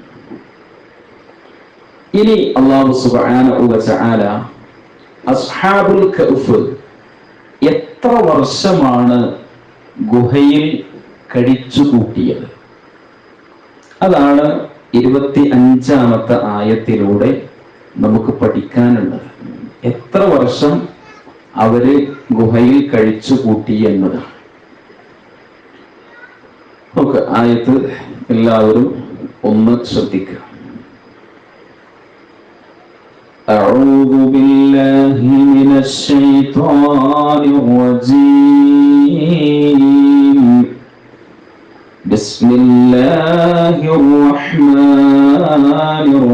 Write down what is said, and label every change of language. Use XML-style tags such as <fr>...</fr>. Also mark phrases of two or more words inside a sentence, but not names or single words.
<ml>ഇനി</ml> <ar>الله سبحانه وتعالى</ar> <ml>അസ്ഹാബുൽ കഹ്ഫ് എത്ര വർഷമാണ് ഗുഹയിൽ കഴിച്ചു കൂട്ടിയത്, അതാണ് 25-ാമത്തെ ആയത്തിലൂടെ നമുക്ക് പഠിക്കാനുള്ളത്. എത്ര വർഷം അവര് ഗുഹയിൽ കഴിച്ചു കൂട്ടി എന്നതാണ്. നമുക്ക് ആയത്ത് എല്ലാവരും ഒന്ന് ശ്രദ്ധിക്കുക.</ml> <ar>أعوذ بالله من الشيطان الرجيم بسم الله الرحمن</ar>